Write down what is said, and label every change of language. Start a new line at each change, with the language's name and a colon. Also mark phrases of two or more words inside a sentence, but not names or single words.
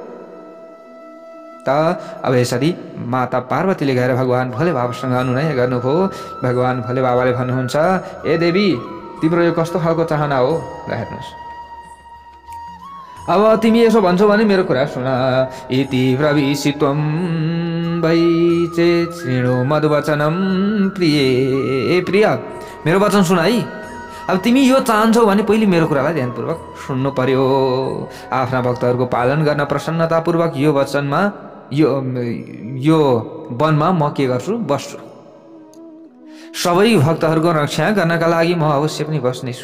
Nepali: त अब यसरी माता पार्वतीले गएर भगवान् भोले बाबासँग अनुनय गर्नुभयो। भगवान् भोले बाबाले भन्नुहुन्छ, ए देवी, तिम्रो यो कस्तो खालको चाहना हो? ल हेर्नुहोस्, अब तिमी यसो भन्छौ भने मेरो कुरा सुन।
Sanskrit: इति ब्रवीषि त्वं वै चेत् शृणु मद्वचनं प्रिये।
Nepali: प्रिय, मेरो वचन सुन है। अब तिमी यो चाहन्छौ भने पहिले मेरो कुरालाई ध्यानपूर्वक सुन्नु पर्यो। आफ्ना भक्तहरूको पालन गर्न प्रसन्नतापूर्वक यो वचनमा यो वनमा म के गर्छु? बस्छु। सबै भक्तहरूको रक्षा गर्नका लागि म अवश्य पनि बस्नेछु।